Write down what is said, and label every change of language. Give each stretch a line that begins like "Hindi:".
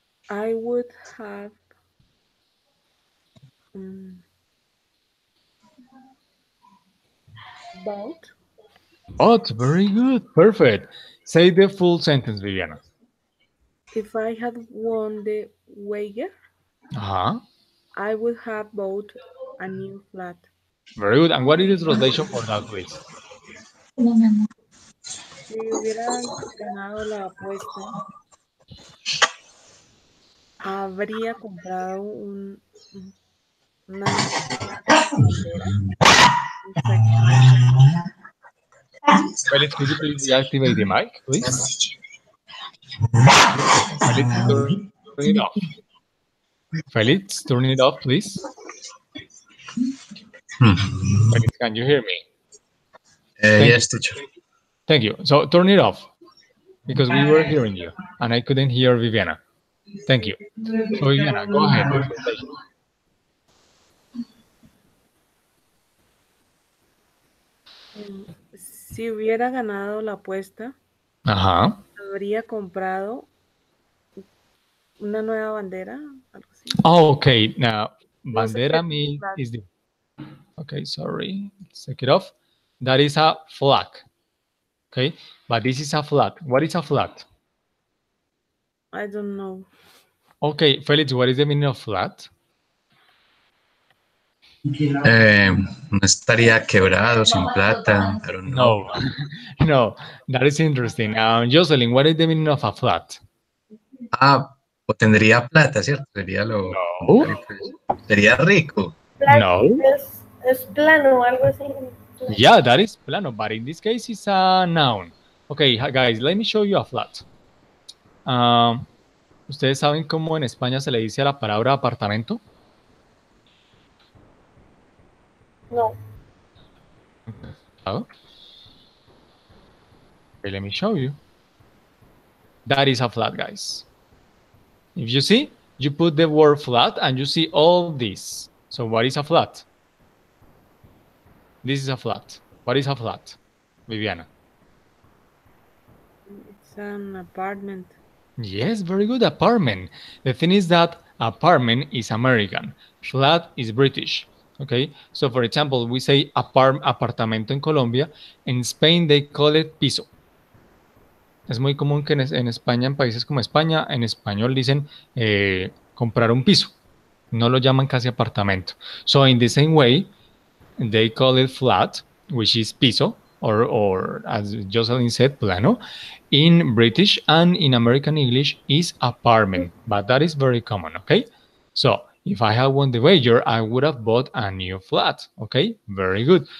English: I would have bought. Bought, very good, perfect. Say the full sentence, Viviana. If I had won the wager, Uh-huh. I would have bought a new flat. Very good. And what is the translation for that, please?
Spanish: Si hubiera ganado la apuesta, habría comprado una nueva bandera.
English: Felix, could you please deactivate the mic, please? Felix, turn it off. Felix, turn it off, please. Felix, can you hear me? Yes, teacher. Thank you. So turn it off because we were hearing you and I couldn't hear Viviana. Thank you. So Viviana, go ahead.
Spanish: Si hubiera ganado la apuesta, habría comprado una nueva bandera, algo así.
English: Oh, okay. Now, bandera means is the. Okay, sorry. Let's take it off. That is a flag. Okay, but this is a flag. What is a flag? I don't know. Okay, Felix, what is the meaning of flat?
Spanish: No estaría quebrado, sin plata.
English: I don't know. No, no, that is interesting. Jocelyn, what is the meaning of a flat?
Spanish: O tendría plata, ¿cierto? Sería lo. No. Sería rico. No. Es plano o algo así.
English: Yeah, that is plano, but in this case it's a noun. Okay, guys, let me show you a flat.
Spanish: ¿Ustedes saben cómo en España se le dice a la palabra apartamento? No. Oh.
English: Okay, let me show you. That is a flat, guys. If you see, you put the word flat and you see all this. So what is a flat? This is a flat. What is a flat, Viviana? It's an apartment. Yes, very good, apartment. The thing is that apartment is American, flat is British. Okay, so for example, we say apartamento en Colombia. In Spain, they call it piso.
Spanish: Es muy común que en España, en países como España, en español dicen comprar un piso. No lo llaman casi apartamento.
English: So in the same way, they call it flat, which is piso, or as Jocelyn said, plano, in British, and in American English is apartment, but that is very common, okay? So if I had won the wager, I would have bought a new flat, okay? Very good.